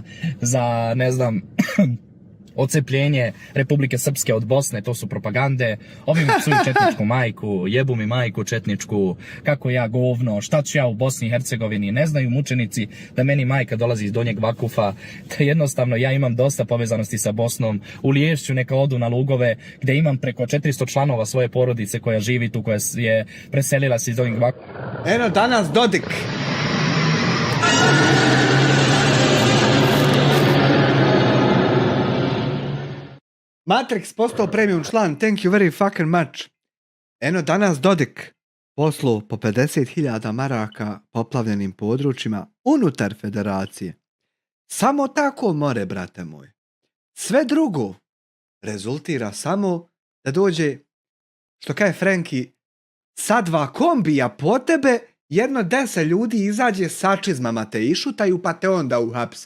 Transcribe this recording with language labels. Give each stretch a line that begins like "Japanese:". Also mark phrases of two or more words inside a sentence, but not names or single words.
Serbian: za, ne znam, odcepljenje Republike Srpske od Bosne, to su propagande, ovi mi psuju četničku majku, jebu mi majku četničku, kako ja govno, šta ću ja u Bosni i Hercegovini, ne znaju mučenici da meni majka dolazi iz Donjeg Vakufa, da jednostavno ja imam dosta povezanosti sa Bosnom, u Liješću neka odu na Lugove, gdje imam preko 400 članova svoje porodice koja živi tu, koja je preselila se iz Donjeg Vakufa. Eno danas Dodik. Matrix postao premium član,
English: thank you very fucking much.
Serbian: Eno danas Dodik poslu po 50.000 maraka poplavljenim područjima unutar federacije. Samo tako more, brate moj. Sve drugo rezultira samo da dođe, što kaže Frenki, sa 2 kombija po tebe, jedno 10 ljudi izađe sa čizmama te išutaju pa te onda uhapse.